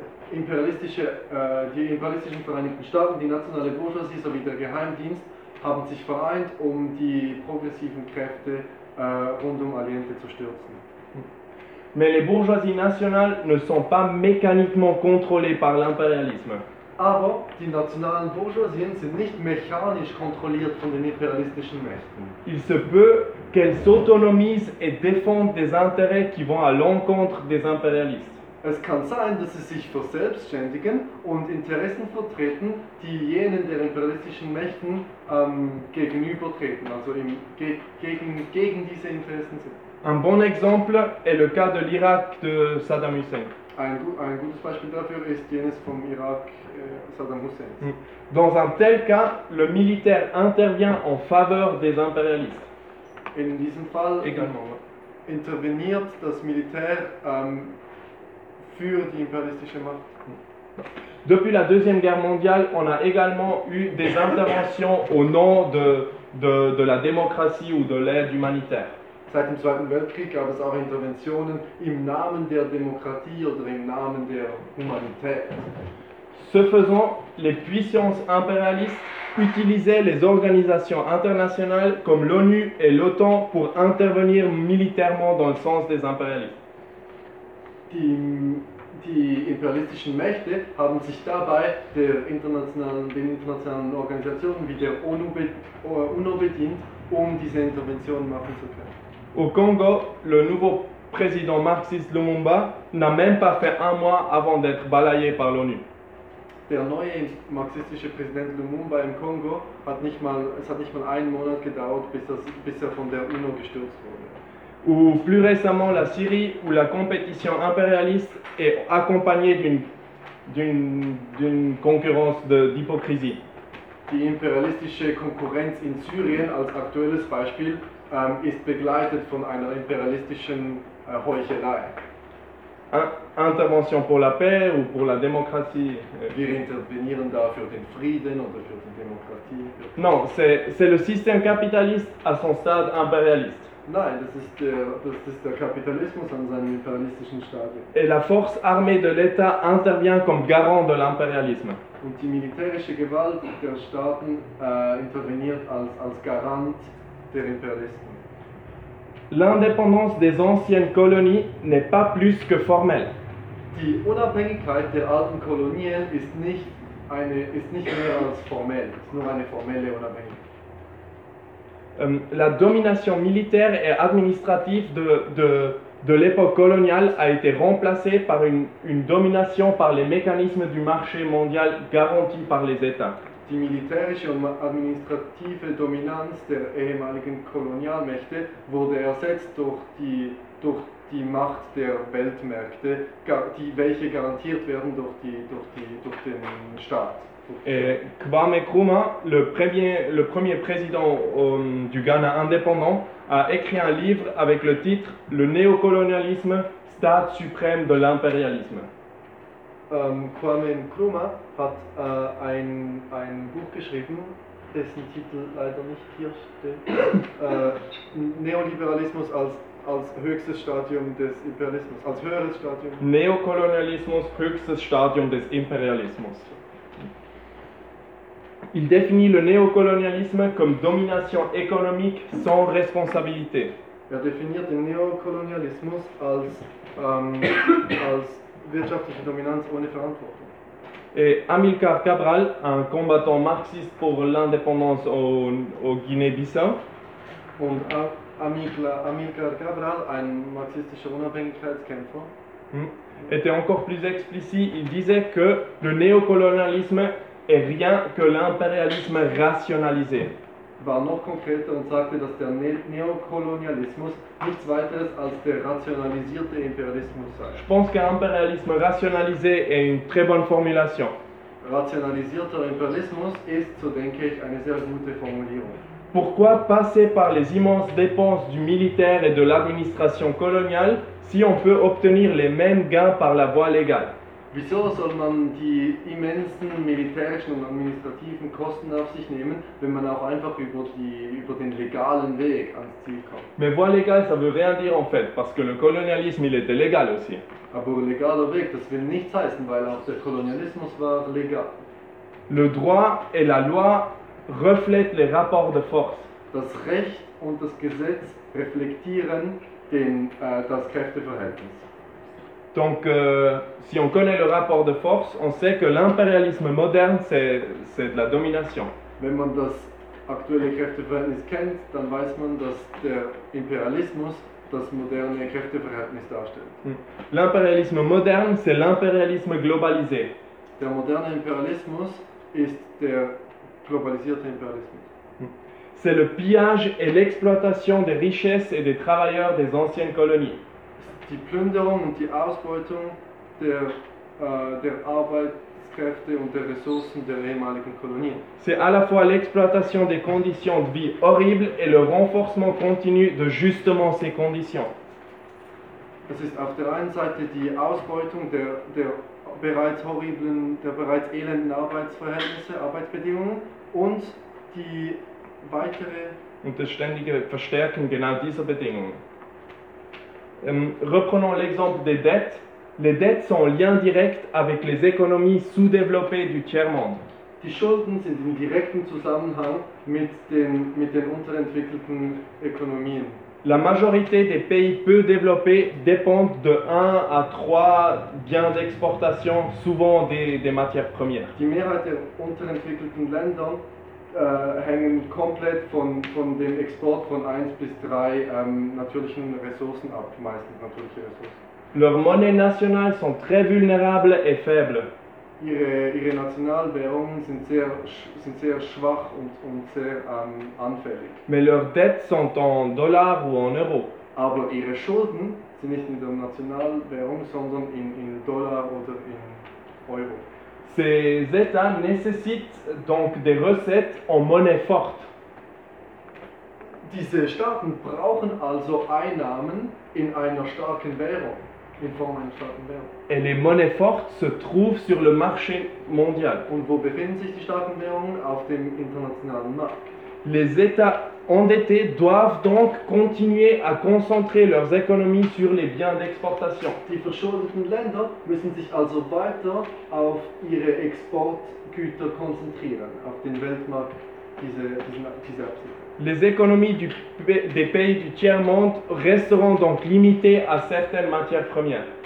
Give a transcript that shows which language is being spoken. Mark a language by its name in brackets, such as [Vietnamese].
[German] Die imperialistischen Vereinigten Staaten, die nationale Bourgeoisie sowie der Geheimdienst haben sich vereint, um die progressiven Kräfte rund um Allende zu stürzen. [French] Mais les bourgeoisies nationales ne sont pas mécaniquement contrôlées par l'impérialisme. [German] Aber die nationalen Bourgeoisien sind nicht mechanisch kontrolliert von den imperialistischen Mächten. [French] Il se peut qu'elles s'autonomisent et défendent des intérêts qui vont à l'encontre des impérialistes. [German] Es kann sein, dass sie sich verselbstständigen und Interessen vertreten, die jenen der imperialistischen Mächten gegenübertreten, also gegen diese Interessen sind. [French] Un bon exemple est le cas de l'Irak de Saddam Hussein. [German] Ein gutes Beispiel dafür ist jenes vom Irak Saddam Hussein. [French] Dans un tel cas, le militaire intervient en faveur des impérialistes. [German] In diesem Fall [French] également [German] interveniert das Militär für die imperialistische Macht. [French] Depuis la Deuxième Guerre mondiale, on a également eu des interventions au nom de la démocratie ou de l'aide humanitaire. [German] Seit dem Zweiten Weltkrieg gab es auch Interventionen im Namen der Demokratie oder im Namen der Humanität. [French] Ce faisant, les puissances impérialistes utilisaient les organisations internationales comme l'ONU et l'OTAN pour intervenir militairement dans le sens des impérialistes. [German] Die imperialistischen Mächte haben sich dabei den internationalen Organisationen wie der UNO bedient, um diese Interventionen machen zu können. [French] Au Congo, le nouveau président marxiste Lumumba n'a même pas fait un mois avant d'être balayé par l'ONU. [German] Der neue marxistische Präsident Lumumba im Kongo hat nicht mal einen Monat gedauert, bis er von der UNO gestürzt wurde. [French] Ou plus récemment la Syrie, où la compétition impérialiste est accompagnée d'une concurrence d'hypocrisie. [German] Die imperialistische Konkurrenz in Syrien als aktuelles Beispiel ist begleitet von einer imperialistischen Heuchelei. [French] Intervention pour la paix ou pour la démocratie. [German] Wir intervenieren da für den Frieden oder für die Demokratie. [French] Non, c'est le système capitaliste à son stade impérialiste. [German] Nein, das ist der Kapitalismus an seinem imperialistischen Stadium. [French] Et la force armée de l'État intervient comme garant de l'impérialisme. [German] Und die militärische Gewalt der Staaten interveniert als Garant der Imperialisten. [French] L'indépendance des anciennes colonies n'est pas plus que formelle. [German] Die Unabhängigkeit der alten Kolonien ist nicht mehr als formell, ist nur eine formelle Unabhängigkeit. [French] La domination militaire et administrative de l'époque coloniale a été remplacée par une domination par les mécanismes du marché mondial garantis par les États. [German] Die militärische und administrative Dominanz der ehemaligen Kolonialmächte wurde ersetzt durch die Macht der Weltmärkte, welche garantiert werden durch den Staat. [French] Et Kwame Nkrumah, le premier président du Ghana indépendant, a écrit un livre avec le titre « Le néocolonialisme, stade suprême de l'impérialisme ». [German] Kwame Nkrumah hat ein Buch geschrieben, dessen Titel leider nicht hier steht. Neoliberalismus als höchstes Stadium des Imperialismus, als höheres Stadium. Neokolonialismus, höchstes Stadium des Imperialismus. [French] Il définit le néocolonialisme comme domination économique sans responsabilité. [German] Er definiert den Neokolonialismus als als wirtschaftliche Dominanz ohne Verantwortung. [French] Et Amilcar Cabral, un combattant marxiste pour l'indépendance au Guinée-Bissau. [German] Und Amilcar Cabral, ein marxistischer Unabhängigkeitskämpfer. [French] Était encore plus explicite, il disait que le néocolonialisme et rien que l'impérialisme rationalisé. [German] War noch konkreter und sagte, dass der Neokolonialismus nichts weiteres als der rationalisierte Imperialismus sei. [French] Je pense qu'un impérialisme rationalisé est une très bonne formulation. [German] Rationalisierter Imperialismus ist, so denke ich, eine sehr gute Formulierung. [French] Pourquoi passer par les immenses dépenses du militaire et de l'administration coloniale si on peut obtenir les mêmes gains par la voie légale? [German] Wieso soll man die immensen militärischen und administrativen Kosten auf sich nehmen, wenn man auch einfach über den legalen Weg ans Ziel kommt? [French] Mais voie légale, ça veut rien dire en fait, parce que le colonialisme, il était légal aussi. [German] Aber legaler Weg, das will nichts heißen, weil auch der Kolonialismus war legal. [French] Le droit et la loi reflètent les rapports de force. [German] Das Recht und das Gesetz reflektieren das Kräfteverhältnis. [French] Donc, si on connaît le rapport de force, on sait que l'impérialisme moderne, c'est de la domination. [German] Wenn man das aktuelle Kräfteverhältnis kennt, dann weiß man, dass der Imperialismus das moderne Kräfteverhältnis darstellt. [French] L'impérialisme moderne, c'est l'impérialisme globalisé. [German] Der moderne Imperialismus ist der globalisierte Imperialismus. [French] C'est le pillage et l'exploitation des richesses et des travailleurs des anciennes colonies. [German] Die Plünderung und die Ausbeutung der, der Arbeitskräfte und der Ressourcen der ehemaligen Kolonien. [French] C'est à la fois l'exploitation des conditions de vie horribles et le renforcement continu de justement ces conditions. [German] Es ist auf der einen Seite die Ausbeutung der, der bereits horriblen, der bereits elenden Arbeitsverhältnisse, Arbeitsbedingungen und die weitere und das ständige Verstärken genau dieser Bedingungen. [French] Reprenons l'exemple des dettes. Les dettes sont en lien direct avec les économies sous-développées du tiers-monde. [German] Die Schulden sind in direktem Zusammenhang mit den unterentwickelten Ökonomien. [French] La majorité des pays peu développés dépendent de 1 à 3 biens d'exportation, souvent des matières premières. [German] Die Mehrheit der unterentwickelten Länder hängen komplett von dem Export von 1 bis 3 natürlichen Ressourcen ab, meistens natürliche Ressourcen. [French] Leurs monnaies nationales sont très vulnérables et faibles. [German] Ihre Nationalwährungen sind sehr schwach und sehr anfällig. [French] Mais leurs dettes sont en dollars ou en euros. [German] Aber ihre Schulden sind nicht in der Nationalwährung, sondern in Dollar oder in Euro. [French] Ces États nécessitent donc des recettes en monnaie forte. [German] Diese Staaten brauchen also Einnahmen in einer starken Währung. In Form einer starken Währung. [French] Et les monnaies fortes se trouvent sur le marché mondial. [German] Und wo befinden sich die starken Währungen? Auf dem internationalen Markt. [French] Les États endettés doivent donc continuer à concentrer leurs économies sur les biens d'exportation. [German] Die verschuldeten Länder müssen sich also weiter auf ihre Exportgüter konzentrieren, auf den Weltmarkt diese Absicht. [French] Les économies des pays du tiers-monde resteront donc limitées à certaines matières premières.